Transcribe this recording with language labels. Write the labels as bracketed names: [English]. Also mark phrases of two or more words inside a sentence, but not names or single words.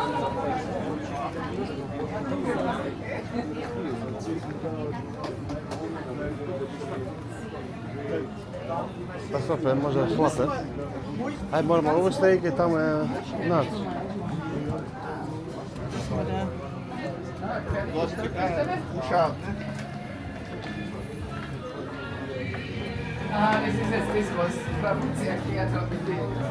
[Dutch] Dat is wel fijn, maar zo glad, hè? Hij moet hem maar oversteken, dan nat. [Portuguese] Ah, nesses pessoas, pra você aqui atrás dele.